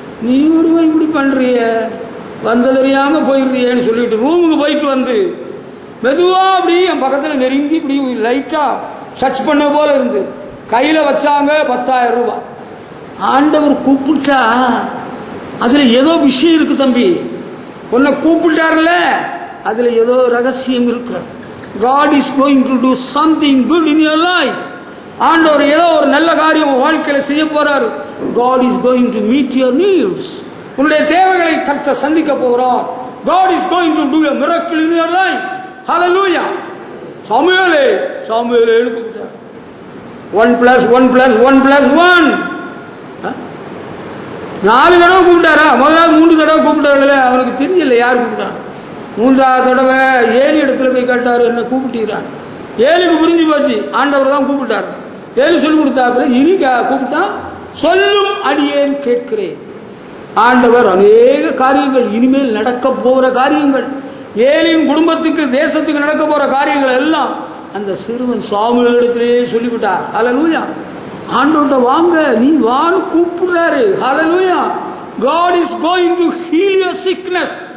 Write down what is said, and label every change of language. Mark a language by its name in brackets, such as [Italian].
[Tamil] நீ ஒருவன் இப்படி பண்ணுறிய, வந்த தெரியாமல் போயிடுறியேன்னு சொல்லிட்டு ரூமுக்கு போயிட்டு வந்து மெதுவாக அப்படி என் பக்கத்தில் நெருங்கி இப்படி லைட்டாக டச் பண்ண போல இருந்து கையில் வச்சாங்க 10,000 ரூபாய். ஆண்டவர் கூப்பிட்டா அதில் ஏதோ விஷயம் இருக்கு தம்பி. உன்னை கூப்பிட்டார்ல, அதில் ஏதோ ரகசியம் இருக்கிறது. [English] God is going to do something good in your life. [Tamil] ஆண்டவர் ஏதோ ஒரு நல்ல காரியம் வாழ்க்கையில் செய்ய போறாரு. [English] God is going to meet your needs. [Tamil] உன்னுடைய தேவைகளை கர்த்தர் சந்திக்க போகிறார். [English] God is going to do a miracle in your life. [Tamil] Hallelujah. சாமுவேலே கூப்பிட்டார். 1 + 1 + 1 + 1 4 தடவை கூப்பிட்டாரா? முதல்ல 3 தடவை கூப்பிட்டாரு. அவனுக்கு தெரியல யார் கூப்பிட்டான். 3ஆவது தடவை ஏலி இடத்துல போய் கேட்டாரு, என்ன கூப்பிட்டீரான். ஏலிக்கு புரிஞ்சு போச்சு, ஆண்டவர் தான் கூப்பிட்டாரு. ஏலி சொல்லி கொடுத்தாப்புல இனிக்கா கூப்பிட்டா, சொல்லும் அடியேன் கேட்கிறேன். ஆண்டவர் அநேக காரியங்கள், இனிமேல் நடக்க போகிற காரியங்கள், ஏலியின் குடும்பத்துக்கு தேசத்துக்கு நடக்க போற காரியங்கள் எல்லாம் அந்த சிறுவன் சாமுவேல் இடத்திலேயே சொல்லிவிட்டார். ஹல்லேலூயா. ஆண்டவர்ட்ட வாங்க, நீ வான்னு கூப்பிடுறாரு. ஹல்லேலூயா. [English] God is going to heal your sickness.